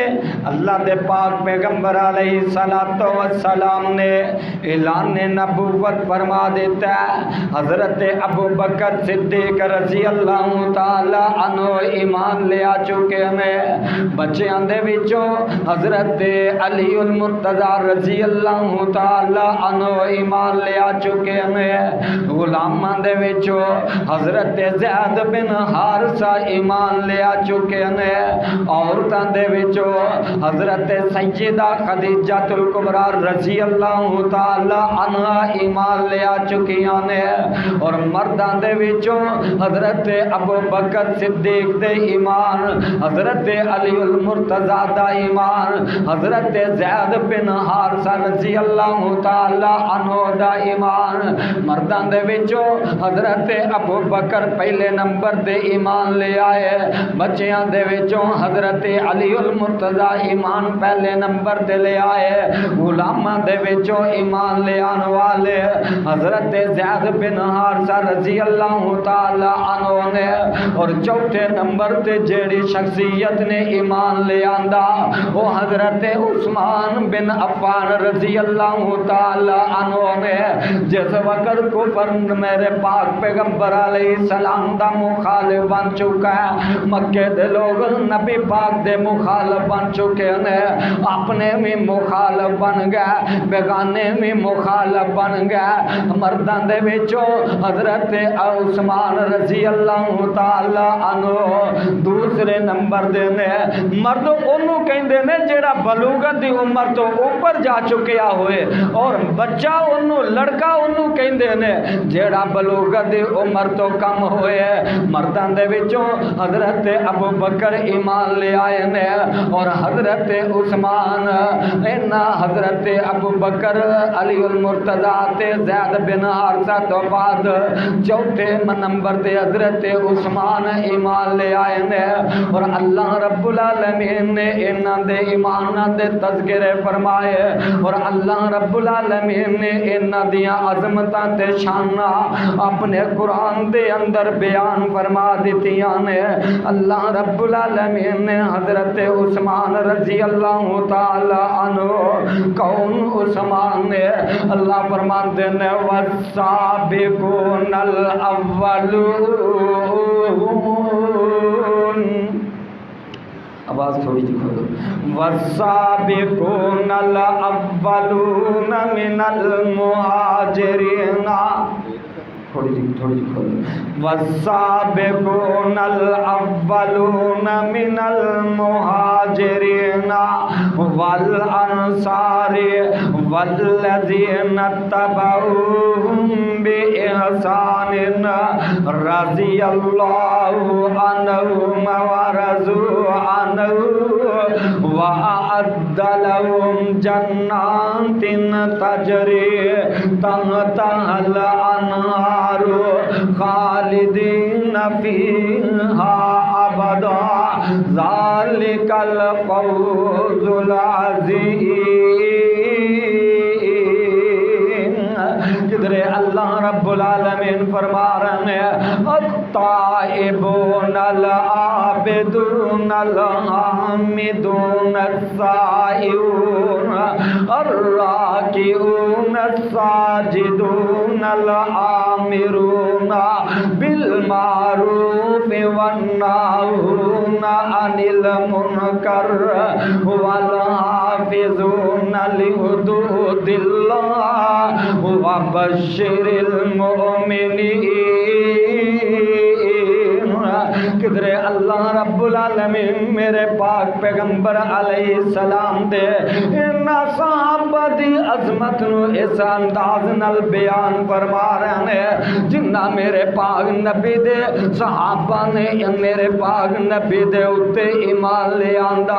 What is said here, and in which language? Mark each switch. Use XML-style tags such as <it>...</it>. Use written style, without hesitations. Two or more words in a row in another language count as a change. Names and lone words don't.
<pa>اللہ دے پاک پیغمبر علیہ السلام نے اعلان نبوت فرما دیتا ہے، حضرت ابو بکر صدیق رضی اللہ تعالی عنہ ایمان لے آ چکے ہیں، بچیاں دے وچوں حضرت علی المرتضی رضی اللہ تعالی عنہ ایمان لے آ چکے ہیں، غلاماں دے وچوں حضرت زید بن حارثہ ایمان لے آ چکے ہیں، عورتاں دے وچوں حضرت سیدہ خدیجہ الکبریٰ رضی اللہ تعالی عنہ ایمان لے آ چکیاں نے، اور مرداں دے وچوں حضرت ابو بکر صدیق دے ایمان، حضرت علی المرتضی دا ایمان، حضرت زید بن حارثہ رضی اللہ تعالی عنہ دا ایمان، مرداں دے وچوں حضرت ابو بکر پہلے نمبر دے ایمان لے آئے، بچیاں دے وچوں حضرت علی المرتضی ایمان پہلے نمبر دے لے آئے، غلاماں دے وچوں ایمان لے آن والے حضرت زید بن حارثہ رضی اللہ تعالی عنہ نے، اور چوتھے نمبر تے جیڑی شخصیت نے ایمان لے آندا وہ حضرت عثمان بن عفان رضی اللہ تعالی عنہ نے، جس وقت کفر میرے پاک پیغمبر علیہ السلام دا مخالف بن چکا ہے، مکے دے لوگ نبی پاک دے مخالف بن چکے ہیں، اپنے بھی مخالف بن گئے، بیگانے بھی مخالف بن گئے، مرداں دے وچوں حضرت عثمان رضی اللہ تعالی عنہ دوسرے نمبر دے نے، مرد انہوں کہندے نے جیڑا بلوغت دی عمر تو اوپر جا چکیا ہوئے، اور بچہ انہوں لڑکا انہوں کہندے نے جیڑا بلوغت دی عمر تو کم ہوئے، مرداں دے وچوں حضرت ابو بکر ایمان لے آئے نے، اور حضرت عثمان اینا حضرت ابو بکر علی المرتضی تے زید بن حارثہ تو بعد چوتھے نمبر تے حضرت عثمان ایمان لے آئے نے، اور اللہ رب العالمین نے انہاں دے ایماناں دے تذکرے فرمائے، اور اللہ رب العالمین نے انہاں دیاں عظمتاں تے شاناں اپنے قرآن دے اندر بیان فرما دیتیاں نے۔ اللہ رب العالمین نے حضرت عثمان رضی اللہ تعالی عنہ، کون عثمان نے؟ اللہ فرماتے ہیں</pa> <ar>والسابقون الاولون،</ar> <pa>آواز تھوڑی جی کھولو،</pa> <ar>والسابقون الاولون من</ar> <pa>المہاجرین، تھوڑی جی کھولو،</pa> <ar>والسابقون الاولون من المہاجرین والانصار والذین اتبعوہم بإحسان رضی اللہ عنہم ورضوا عنہ وأعد لهم جنات تجری تحتها الأنهار خالدین فیہا ابدا ذالک الفوز العظیم۔</ar> <pa>اللہ رب العالمین فرما رہے ہیں</pa> <ar>التائبون العابدون الحامدون السائحون الراکعون الساجدون الآمرون بالمعروف والناہون عن المنکر والحافظون لحدود اللہ وبشر المؤمنین۔</ar> <pa>کدھر اللہ رب العالمین میرے پاک پیغمبر علیہ السلام دے ان صحابہ دی عظمت نو اس انداز نال بیان فرما رہے ہیں جنہ میرے پاک نبی دے صحابہ نے میرے پاک نبی دے اتے ایمان لے آندا۔</pa>